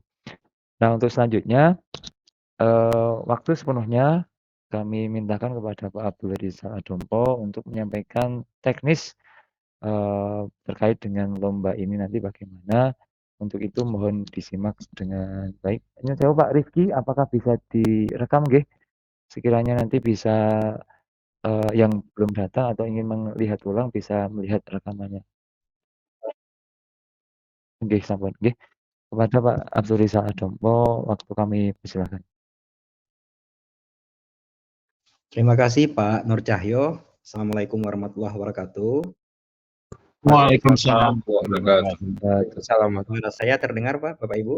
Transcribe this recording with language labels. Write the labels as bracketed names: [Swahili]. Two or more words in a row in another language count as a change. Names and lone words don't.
[Indonesian] Nah, untuk selanjutnya waktu sepenuhnya kami mintakan kepada Pak Abdul Rizal Adompo untuk menyampaikan teknis terkait dengan lomba ini nanti bagaimana. Untuk itu mohon disimak dengan baik. Ini saya Pak Rifki, apakah bisa direkam nggih? Sekiranya nanti bisa yang belum datang atau ingin melihat ulang bisa melihat rekamannya. [Javanese] Nggih, sampun nggih. [Indonesian] Kepada Pak Abdul Rizal Adompo, waktu kami persilakan. Terima kasih Pak Nur Cahyo. [Arabic] السلام عليكم ورحمة الله وبركاته. وعليكم السلام ورحمة الله وبركاته. [Indonesian] Salam. Suara saya terdengar Pak, Bapak Ibu?